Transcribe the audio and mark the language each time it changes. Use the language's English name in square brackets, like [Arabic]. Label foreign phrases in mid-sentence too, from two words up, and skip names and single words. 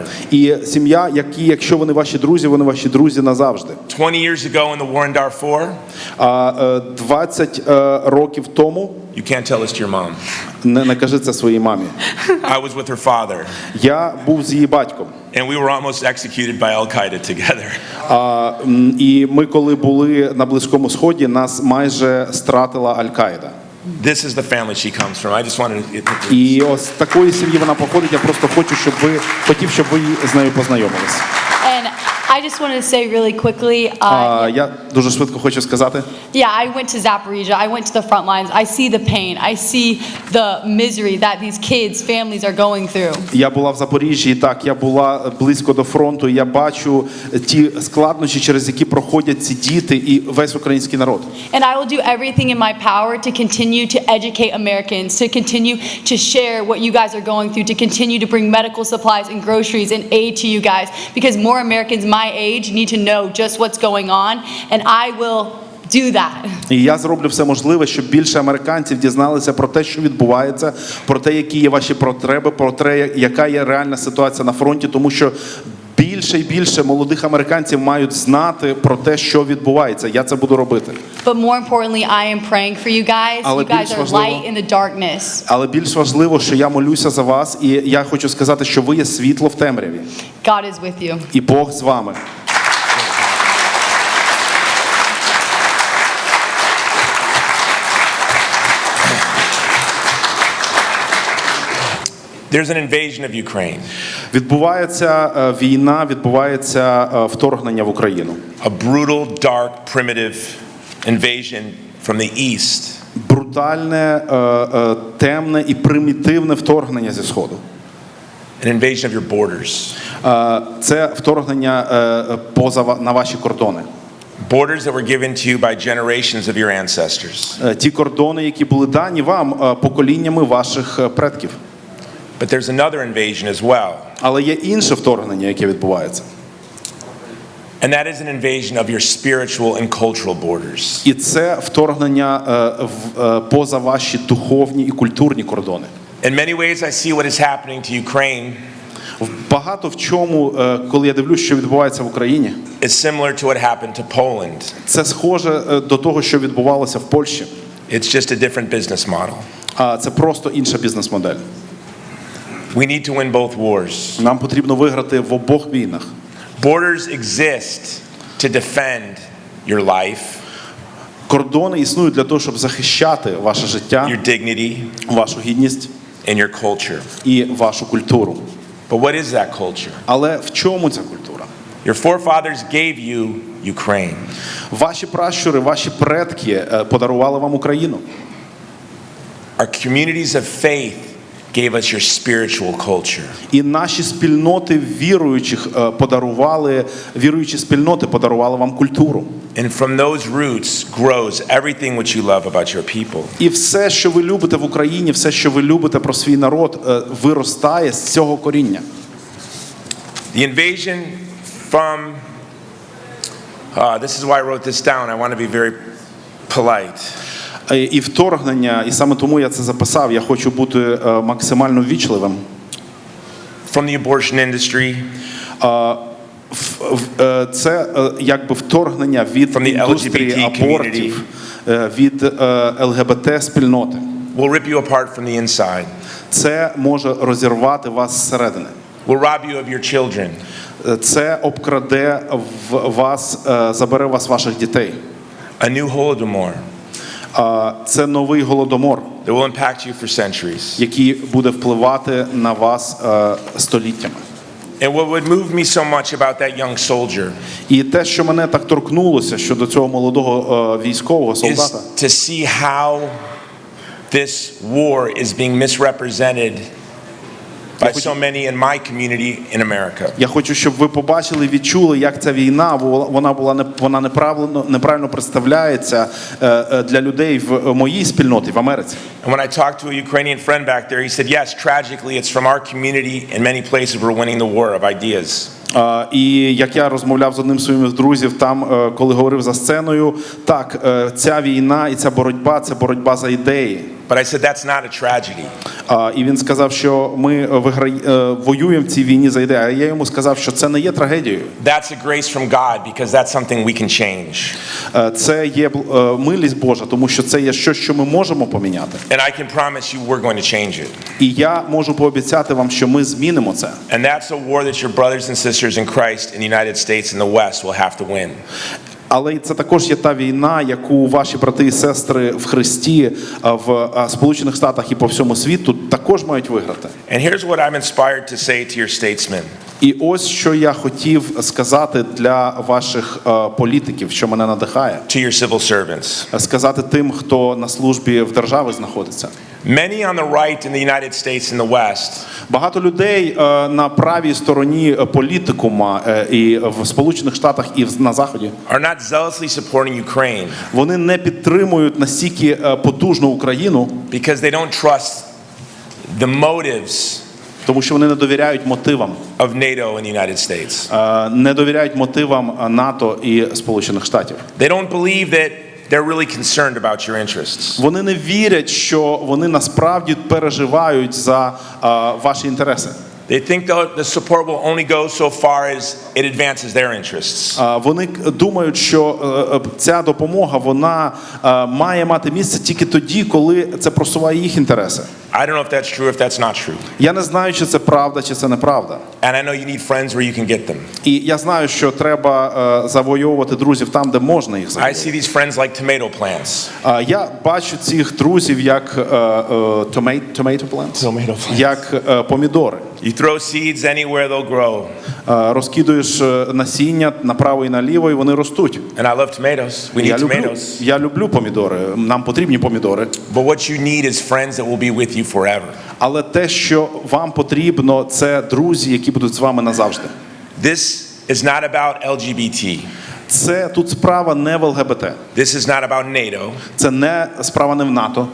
[Ukrainian] І сім'я, якщо вони ваші друзі назавжди. [English] 20 years ago in the war in Darfur, [Ukrainian] 20 років тому, [English] you can't tell this to your mom. [Ukrainian] не кажи це своїй мамі, [English] I was with her father, [Ukrainian] я був з її батьком. [English] and we were almost executed by Al-Qaeda together. [Ukrainian] І ми, коли були на Близькому Сході, нас майже стратила Аль-Каїда. [English] This is the family she comes from. I just wanted to... [Ukrainian] І ось з такої сім'ї вона походить. Я просто хотів, щоб ви з нею познайомились. [English] And I just wanted to say really quickly, [Ukrainian] Я дуже швидко хочу сказати. [English] yeah, I went to Zaporizhia, I went to the front lines, I see the pain, I see the misery that these kids, families are going through. [Ukrainian] Я була в Запоріжжі, так, я була близько до фронту, і я бачу ті складнощі, через які проходять ці діти і весь український народ. [English] And I will do everything in my power to continue to educate Americans, to continue to share what you guys are going through, to continue to bring medical supplies and groceries and aid to you guys, because more Americans my age need to know just what's going on, and I will do that. [Ukrainian] І я зроблю все можливе, щоб більше американців дізналися про те, що відбувається, про те, які є ваші потреби, про те, яка є реальна ситуація на фронті, тому що більше і більше молодих американців мають знати про те, що відбувається. Я це буду робити. [English] But more importantly, I am praying for you guys. [Ukrainian] Але [English] You guys [Ukrainian] більш [English] are [Ukrainian] важливо- [English] light in the darkness. [Ukrainian] Але більш важливо, що я молюся за вас, і я хочу сказати, що ви є світло в темряві. [English] God is with you. [Ukrainian] І Бог з вами. [English] There's an invasion of Ukraine, [Ukrainian] Відбувається війна, відбувається вторгнення в Україну. [English] a brutal, dark, primitive invasion from the east. [Ukrainian] Брутальне, темне і примітивне вторгнення зі Сходу. [English] An invasion of your borders. [Ukrainian] Це вторгнення на ваші кордони. [English] Borders that were given to you by generations of your ancestors. [Ukrainian] Ті кордони, які були дані вам поколіннями ваших предків. [English] But there's another invasion as well. [Ukrainian] Але є інше вторгнення, яке відбувається. [English] And that is an invasion of your spiritual and cultural borders. [Ukrainian] І це вторгнення поза ваші духовні і культурні кордони. [English] In many ways, I see what is happening to Ukraine [Ukrainian] Багато в чому, коли я дивлюсь, що відбувається в Україні, [English] is similar to what happened to Poland. [Ukrainian] це схоже до того, що відбувалося в Польщі. [English] It's just a different business model. [Ukrainian] Це просто інша бізнес-модель. [English] We need to win both wars. [Ukrainian] Нам потрібно виграти в обох війнах. [English] Borders exist to defend your life, [Ukrainian] Кордони існують для того, щоб захищати ваше життя, [English] your dignity, [Ukrainian] вашу гідність [English] and your culture. [Ukrainian] і вашу культуру. [English] But what is that culture? [Ukrainian] Але в чому ця культура? [English] Your forefathers gave you Ukraine. [Ukrainian] Ваші пращури, ваші предки подарували вам Україну. [English] Our communities of faith gave us your spiritual culture. [Ukrainian] І наші спільноти віруючих віруючі спільноти подарували вам культуру. [English] And from those roots grows everything which you love about your people. [Ukrainian] І все, що ви любите в Україні, все, що ви любите про свій народ, виростає з цього коріння. [English] The invasion from, this is why I wrote this down. I want to be very polite. [Ukrainian] І вторгнення, і саме тому я це записав, я хочу бути максимально ввічливим. [English] From the abortion industry, [Ukrainian] Це якби вторгнення від [English] From the [Ukrainian] індустрії [English] LGBT [Ukrainian] абортів, від ЛГБТ-спільноти. [English] will rip you apart from the inside. [Ukrainian] Це може розірвати вас зсередини. [English] Will rob you of your children. [Ukrainian] Це обкраде вас, забере вас ваших дітей. [English] A new Holodomor [Ukrainian] Це новий голодомор, [English] that will impact you for centuries. [Ukrainian] який буде впливати на вас століттями. [English] And what would move me so much about that young soldier [Ukrainian] І те, що мене так торкнулося щодо цього молодого військового [English] is [Ukrainian] солдата, [English] to see how this war is being misrepresented by so many in my community in America. [Ukrainian] я хочу, щоб ви побачили, відчули, як ця війна, вона неправильно представляється для людей в моїй спільноті в Америці. [English] And when I talked to a Ukrainian friend back there, he said, yes, tragically, it's from our community. In many places, we're winning the war of ideas. [Ukrainian] І як я розмовляв з одним з своїх друзів там, коли говорив за сценою, так, ця війна і ця боротьба – це боротьба за ідеї. [English] But I said, that's not a tragedy. [Ukrainian] І він сказав, що ми воюємо в цій війні за ідеї. А я йому сказав, що це не є трагедією. [English] That's a grace from God because that's something we can change. [Ukrainian] Це є милість Божа, тому що це є щось, що ми можемо поміняти. [English] And I can promise you we're going to change it. [Ukrainian] І я можу пообіцяти вам, що ми змінимо це. [English] And that's a war that your brothers and sisters in Christ in the United States and the West will have to win. [Ukrainian] Але це також є та війна, яку ваші брати і сестри в Христі в Сполучених Штатах і по всьому світу також мають виграти. [English] And here's what I'm inspired to say to your statesmen. [Ukrainian] І ось що я хотів сказати для ваших політиків, що мене надихає. [English] To your civil servants. [Ukrainian] Сказати тим, хто на службі в державі знаходиться. [English] Many on the right in the United States and the West [Ukrainian] Багато людей на правій стороні політикума і в Сполучених Штатах і на Заході. [English] are not zealously supporting Ukraine [Ukrainian] Вони не підтримують настільки потужну Україну, [English] because they don't trust the motives [Ukrainian] тому що вони не довіряють мотивам. [English] of NATO and the United States. [Ukrainian] Не довіряють мотивам НАТО і Сполучених Штатів. [English] They don't believe that they're really concerned about your interests. [Ukrainian] Вони не вірять, що вони насправді переживають за ваші інтереси. [English] They think the support will only go so far as it advances their interests. [Ukrainian] Вони думають, що ця допомога вона має мати місце тільки тоді, коли це просуває їх інтереси. [English] I don't know if that's true, if that's not true. [Ukrainian] Я не знаю, чи це правда, чи це неправда. [English] And I know you need friends where you can get them. [Ukrainian] І я знаю, що треба завойовувати друзів там, де можна їх [English] I [Ukrainian] завойовувати. [English] see these friends like tomato plants. [Ukrainian] Я бачу цих друзів як [English] tomato plants, [Ukrainian] як помідори. [English] You throw seeds anywhere, they'll grow. [Ukrainian] Розкидуєш насіння направо і наліво, і вони ростуть. [English] And I love tomatoes. We need tomatoes. [Ukrainian] Я люблю помідори. Нам потрібні помідори. [English] But what you need is friends that will be with you forever. [Ukrainian] Але те, що вам потрібно, це друзі, які будуть з вами назавжди. [English] This is not about LGBT. [Ukrainian] Це тут справа не в ЛГБТ. [English] This is not about NATO. [Ukrainian] Це не справа не в НАТО.